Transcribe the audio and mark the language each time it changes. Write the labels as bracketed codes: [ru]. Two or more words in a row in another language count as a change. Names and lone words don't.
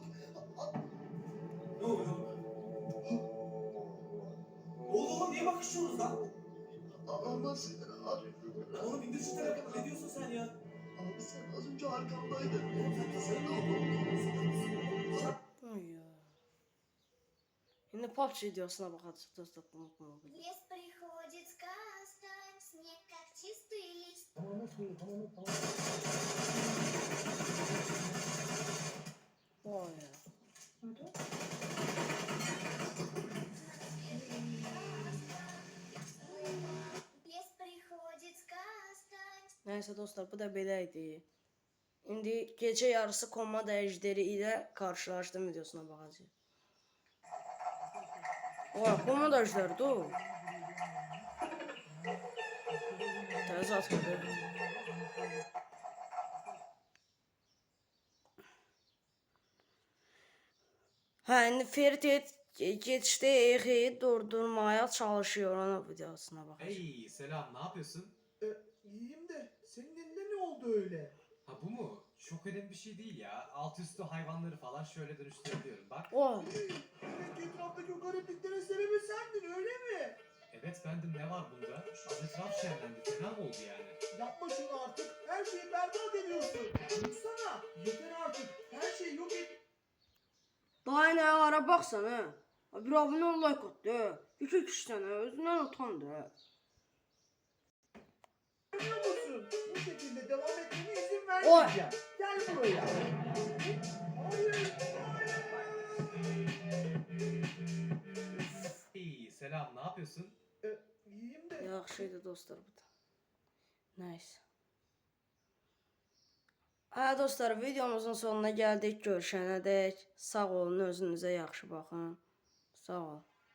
[tr] Ne oluyor? Ne oldu oğlum? Niye bakışıyorsunuz lan? Ama sen abi. Oğlum indir şu telefonu. Ne diyorsun sen ya? Abi sen az önce arkamdaydın. Oğlum sen kafayı mı yedin? Ay ya. Şimdi PUBG videosuna bakacağız dostlar. [ru] В лес приходит сказка, снег как чистый лист. [tr] Tamam. Vay ya. [ru] В лес приходит сказка. [tr] Neyse dostlar, bu da [az] beləydi. İndi [tr] gece yarısı Komanda Əjderi ilə karşılaşdım videosuna bakacağız. Vay, Komanda Əjderi o. [az] Təzə atıldı. Hə, indi [tr] Ferit geçti Exi'yi durdurmaya çalışıyor, ona videosuna bakacağız. Hey selam, ne yapıyorsun? İyiyim de senin elinde ne oldu öyle? Ha bu mu? Çok önemli bir şey değil ya. Alt üstü hayvanları falan şöyle dönüştürebiliyorum bak. Vay. Demek etraftaki o garipliklerin sebebi sendin öyle mi? Evet bendim, ne var bunda? Az etraf şenlendi, fena mı oldu yani? Yapma şunu artık. Her şeyi berbat ediyorsun. Dursana. Yeter artık. Her şeyi yok et. Daha ne ara baksan ha. Bir abone ol, like at de. İki kişiden özünden utan da. Biliyor musun? Bu şekilde devam etmene izin Oy. vermeyeceğim. Gel buraya. Hayır. Hey selam, ne yapıyorsun? İyiyim de. [az] Yaxşıydı dostlar bu da. Neyse. Hə dostlar, videomuzun sonuna gəldik. Görüşənədək sağ olun, özünüzə yaxşı baxın. Sağ ol.